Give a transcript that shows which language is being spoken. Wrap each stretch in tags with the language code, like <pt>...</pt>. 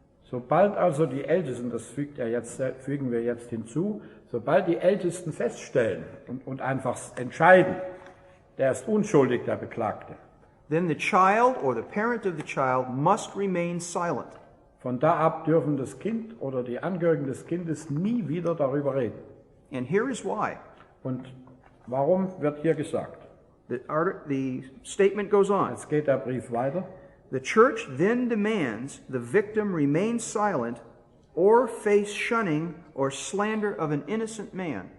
<de>Sobald also die Ältesten, das fügen wir jetzt hinzu, sobald die Ältesten feststellen und einfach entscheiden, der ist unschuldig, der Beklagte,</de> <en>then the child or the parent of the child must remain silent.</en> <de>von da ab dürfen das Kind oder die Angehörigen des Kindes nie wieder darüber reden.</de> <en>And here is why.</en> <de>Und warum wird hier gesagt?</de> <en>The statement goes on.</en> <de>Jetzt geht der Brief weiter.</de> <en>The church then demands the victim remain silent or face shunning or slander of an innocent man.</en>